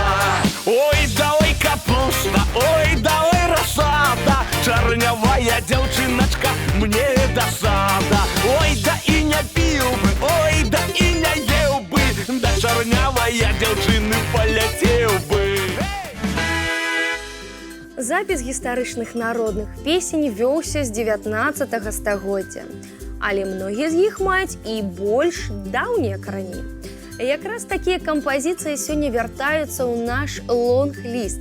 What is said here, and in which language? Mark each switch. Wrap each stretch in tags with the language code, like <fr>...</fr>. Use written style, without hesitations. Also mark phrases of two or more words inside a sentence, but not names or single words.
<ru>Ой, да ой, капуста, ой, да ой, рассада. Чернявая девчиночка, мне досада. Ой, да и не пил бы, ой, да и не ел бы. Да чернявая девчины полетел бы.</ru> <be>Запіс гістарычных народных песень вёўся з 19 стагоддзя, але многія з іх маюць і больш даўнія карані. Якраз такія кампазіцыі сёння вяртаюцца ў наш лонг-ліст.</be>